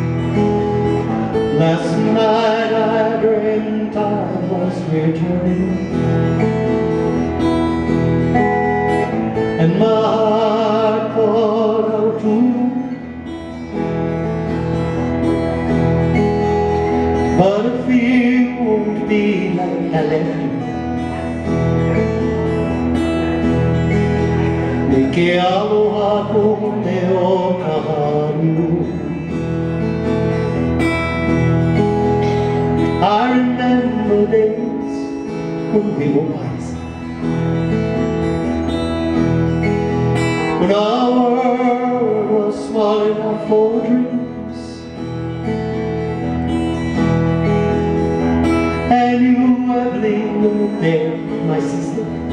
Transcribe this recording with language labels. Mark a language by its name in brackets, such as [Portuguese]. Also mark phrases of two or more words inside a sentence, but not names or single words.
[English] Last night I dreamt I was returning, and my heart called out to you. But I fear it won't be like I left you. [Hawaiian] Ke aloha ko me o Kahalu'u. [English] I remember days when we were wise, when our world was small enough for dreams, and you have lingered there, my sister.